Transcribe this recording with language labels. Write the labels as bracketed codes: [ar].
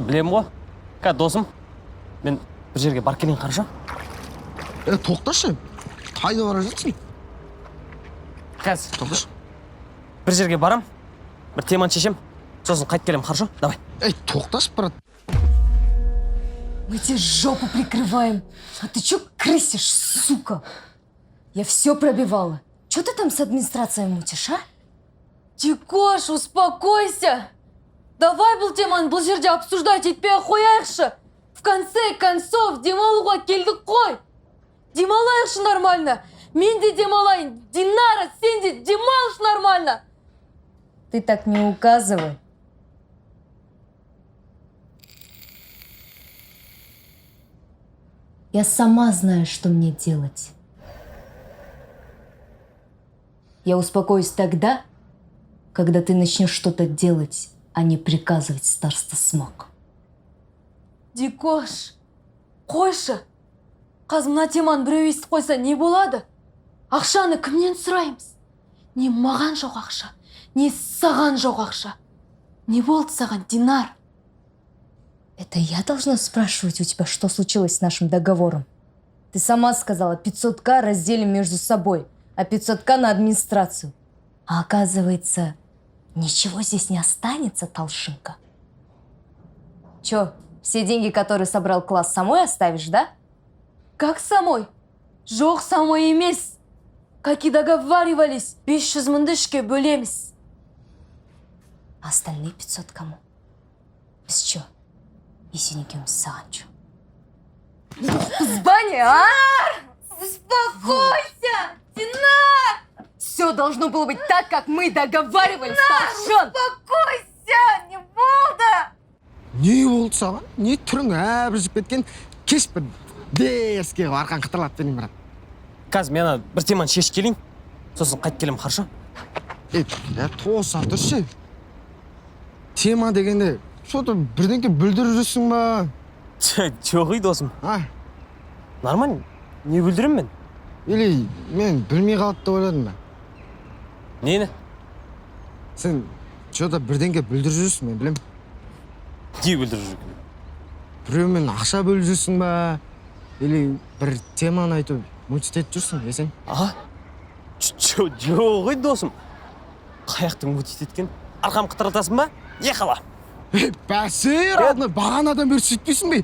[kk] Білем ғой. Досым, мен бір жерге барып келейін, қарашы. Тоқташы. Қайда бара жатсың? Қазір. Тоқташы. Бір жерге барам, бір теманы шешем, сосын қайтып келем, қарашы. [ru] Давай. [kk] Ей, тоқташы, брат. [ru] Мы тебе жопу прикрываем. А ты чё крысишь, сука? Я все пробивала. Чё ты там с администрацией мутишь, а? Дикош, успокойся. [kk] Давай бұл теманы бұл жерде обсуждать етпей қояйықшы. [ru] В конце концов, [kk] демалуға келдік қой. Демалайықшы нормально. Мен де демалайын. Динара, сен де демалыш нормально. [ru] Ты так не указывай. Я сама знаю, что мне делать. Я успокоюсь тогда, когда ты начнешь что-то делать, а не приказывать, старостасмок. [kk] Дикош, қойшы. Қазір мына теманы біреу естіп қойса не болады? Ақшаны кімнен сұраймыз? Не маған жоқ ақша, не саған жоқ ақша. Не болды саған, Динар? [ru] Это я должна спрашивать у тебя, что случилось с нашим договором? Ты сама сказала, 500к разделим между собой, а 500к на администрацию. А оказывается, ничего здесь не останется, Талшинка. Чё, все деньги, которые собрал класс, самой оставишь, да? Как самой? Жоқ, самой емес. Как и договаривались, [kk] 500 мыңды үшке бөлеміз. [ru] А остальные 500 кому? Без чё? [kk] Есен екеуміз саған [ru] чё? Збаня, успокойся! Динар! Все должно было быть так, как мы договаривались, Талшин! Успокойся! [kk] Не болды! Не болды саған? Не түрің әбіржіп кеткен? Кеш бір дерске арқан қытырлап берейін, брат. Қазір мен бір теманы шешіп келейін, сосын қайтып келем, қарашы. Тоса тұршы. Тема дегенде, что-то бірдеңке бүлдіріп жүрсің ба? Жоқ, досым. Нормально, не бүлдірем мен? Или мен білмей қалды деп ойладым ба? Нені? Сен что-то бірдеңке бүлдіріп жүрсің, мен білем. Не бүлдіріп жүрген? Біреумен ақша бөліп жүрсің ба? Или бір теманы айтып мультит етіп жүрсің, есен? Жоқ, досым. Қаяқтың мультит еткен? Арқам қытыратасың ба? Еқала. Бәсер, алдына бағанадан бері сөйтпейсің бе?